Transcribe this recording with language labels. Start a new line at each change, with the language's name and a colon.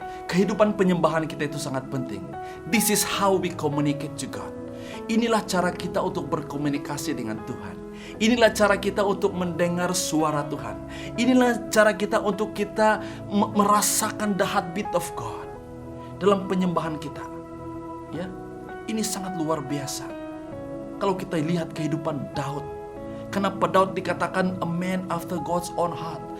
Indonesian: Kehidupan penyembahan kita itu sangat penting.
English: This is how we communicate to God.
Indonesian: Inilah cara kita untuk berkomunikasi dengan Tuhan. Inilah cara kita untuk mendengar suara Tuhan. Inilah cara kita untuk kita merasakan
English: the heartbeat of God
Indonesian: dalam penyembahan kita. Ya, ini sangat luar biasa. Kalau kita lihat kehidupan Daud, kenapa Daud dikatakan
English: a man after God's own heart?